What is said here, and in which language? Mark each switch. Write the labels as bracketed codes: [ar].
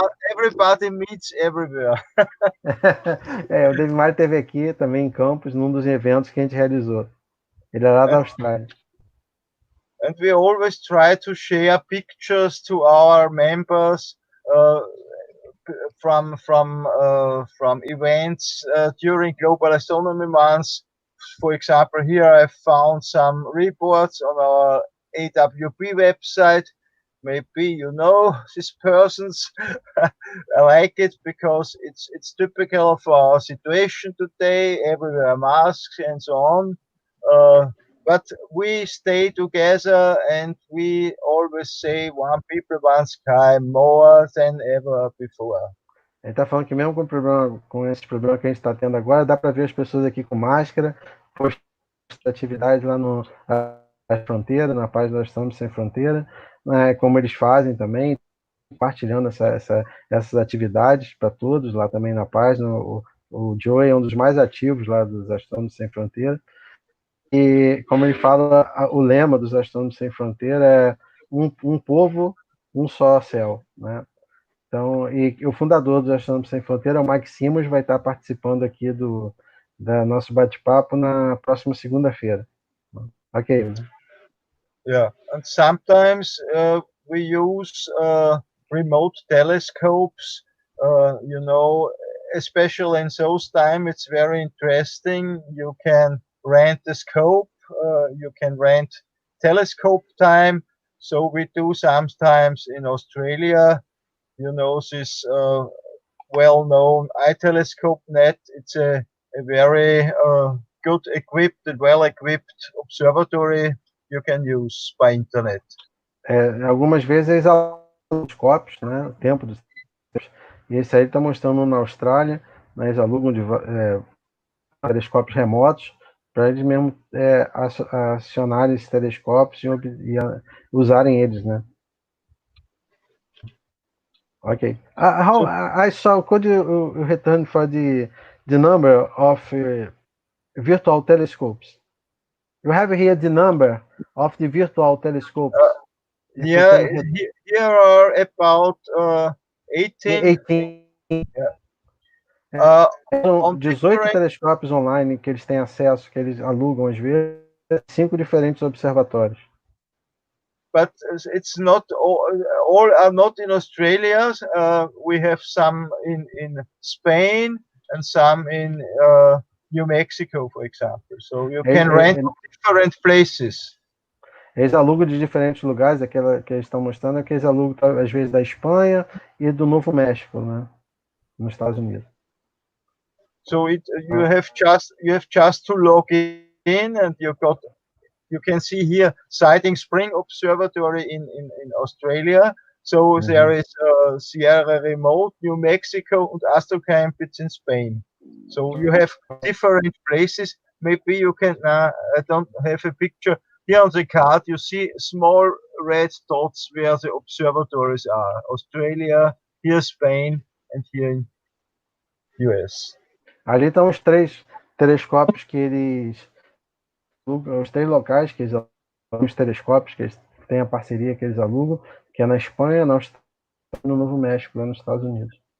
[en] Everybody meets everywhere. [pt] O David Malin esteve aqui também em Campos, num dos eventos que a gente realizou. Ele é lá da Austrália. [en] And we always try to share pictures to our members from events during Global Astronomy Months. For example, here I found some reports on our AWP website. Maybe you know these persons. I like it because it's typical for our situation today. Everywhere masks and so on. But we stay together, and we always say one people, one sky, more than ever before. [pt] Ele está falando que mesmo com esse problema que a gente está tendo agora, dá para ver as pessoas aqui com máscara, postando atividades lá na fronteira, na página da Astronomia Sem Fronteira, né, como eles fazem também, compartilhando essas atividades para todos lá também na página. O Joey é um dos mais ativos lá dos Astrônomos Sem Fronteira. E, como ele fala, o lema dos Astrônomos Sem Fronteira é um povo, um só céu, né? Então, e o fundador dos Astrônomos Sem Fronteira, o Mike Simmons, vai estar participando aqui do nosso bate-papo na próxima segunda-feira. [en] Ok. Yeah, and sometimes we use remote telescopes. You know, especially in those times, it's very interesting. You can rent the scope. You can rent telescope time. So we do sometimes in Australia. You know, this well-known iTelescope net. It's a very good equipped and well-equipped observatory you can use by internet. [pt] Algumas vezes eles alugam os telescópios, né? O tempo dos e esse aí está mostrando na Austrália, né? Eles alugam telescópios remotos para eles mesmo acionarem esses telescópios e usarem eles, né? [en] Okay. I saw. Could you return for the number of virtual telescopes? You have here the number of the virtual telescopes. Yeah, here are about 18. 18. Yeah. [pt] São 18 telescópios online que eles têm acesso, que eles alugam às vezes, 5 diferentes observatórios. [en] But it's not all are not in Australia. We have some in Spain and some in New Mexico, for example. So you can rent different places. [pt] Eles alugam de diferentes lugares. Aquela que eles estão mostrando é que eles alugam às vezes da Espanha e do Novo México, né, nos Estados Unidos. [en] So you have just to log in, and you can see here Siding Spring Observatory in Australia. So there is Sierra Remote, New Mexico, and Astrocamp, it's in Spain. So you have different places. Maybe you can, I don't have a picture. Here on the card, you see small red dots where the observatories are. Australia, here Spain, and here in US. [pt] Ali estão os 3 telescópios que eles... Os 3 locais que eles alugam, os telescópios que eles têm a parceria que eles alugam, que é na Espanha, na Austrália e no Novo México, lá nos Estados Unidos.